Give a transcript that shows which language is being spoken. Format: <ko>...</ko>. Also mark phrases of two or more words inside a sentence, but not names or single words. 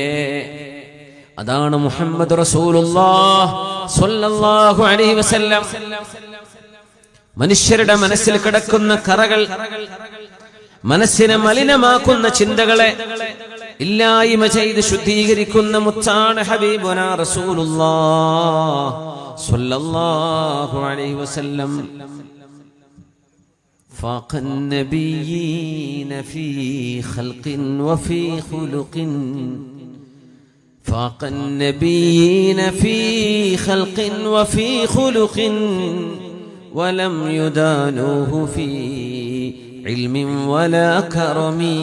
<ml>അതാണ്</ml> <ar>محمد رسول الله صلى الله عليه وسلم</ar> <ml>മനുഷ്യരുടെ മനസ്സിൽ കിടക്കുന്ന കറകൾ, മനസ്സിനെ മലിനമാക്കുന്ന ചിന്തകളെ ഇല്ലായ്മ ചെയ്ത് ശുദ്ധീകരിക്കുന്ന മുത്താണ്</ml> <ar>حبيبنا رسول الله صلى الله عليه وسلم. فاق النبيين في خلق وفي خلق، فاق النبيين في خلق وفي خلق، ولم يدانوه في علم ولا كرم.</ar>